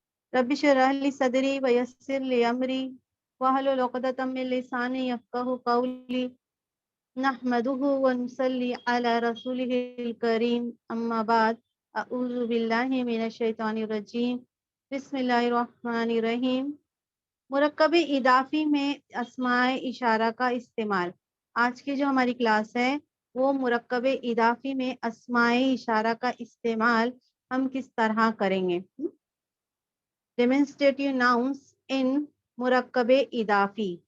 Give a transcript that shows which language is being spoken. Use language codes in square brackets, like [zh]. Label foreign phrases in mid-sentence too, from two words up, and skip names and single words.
[ar] رب اشرح لي صدري ويسر لي أمري واحلل عقدة من لساني يفقهوا قولي نحمده ونصلي على رسوله الكريم أما بعد أعوذ بالله من الشيطان الرجيم بسم الله الرحمن الرحيم. [ur] مرکب اضافی میں اسمائے اشارہ کا استعمال. آج کی جو ہماری کلاس ہے وہ مرکب اضافی میں اسمائے اشارہ کا استعمال ہم کس طرح کریں گے. [en] Demonstrative nouns in [ur] مرکب اضافی.